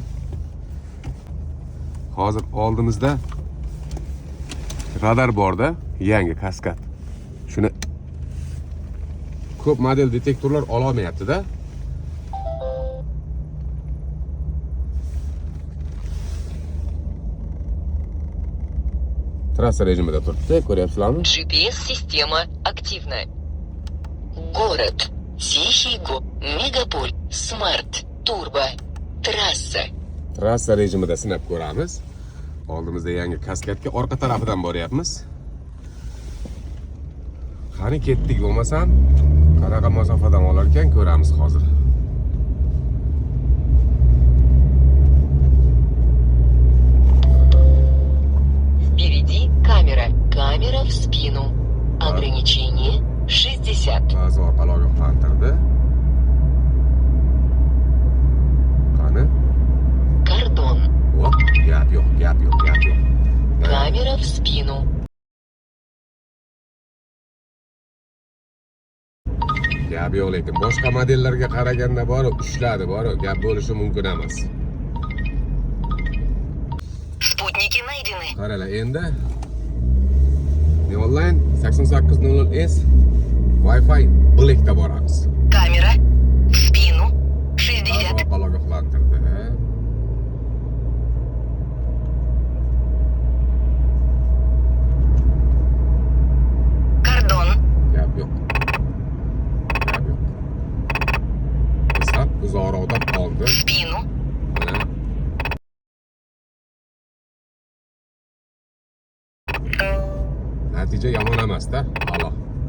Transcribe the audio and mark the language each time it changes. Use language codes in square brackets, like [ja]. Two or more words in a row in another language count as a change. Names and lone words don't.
[uz] Hozir oldimizda radar borda, yangi kaskad. Shuni ko'p model detektorlar ola olmayapti-da. Trassa rejimida turibdi, ko'ryapsizlarmi? [ru] GPS-система активна. Город, Тихий город, Мегаполь, Смарт, Turbo, Trassa. [uz] Trassa rejimida sinab ko'ramiz. Oldimizda yangi kaskadga orqa tarafidan boryapmiz. Qani ketdik bo'lmasam, qanaqa masofadan olar ekan ko'ramiz hozir. [ru] Впереди камера. Камера в спину. Ограничение 60. [uz] Ba'zi orqalarga ogohlantirdi. Qani? [ru] Кордон. [uz] Hop, gap yo'q. [ru] Камера в спину. [uz] Gap yo'q, lekin boshqa modellarga qaraganda bor, ushladi, bor, gap bo'lishi mumkin emas. [ru] Спутники найдены. [uz] Qaralar endi onlayn 8800S Wi-Fi Black'da boramiz. [ru] Камера в спину 60. [uz] Orqalarga ogohlantirdi. [ru] Кордон. [uz] Gap yo'q. Bisat uzoqroqda qoldi. [ru] В спину. [uz] Mana. Natija yomon emas-da. Alo.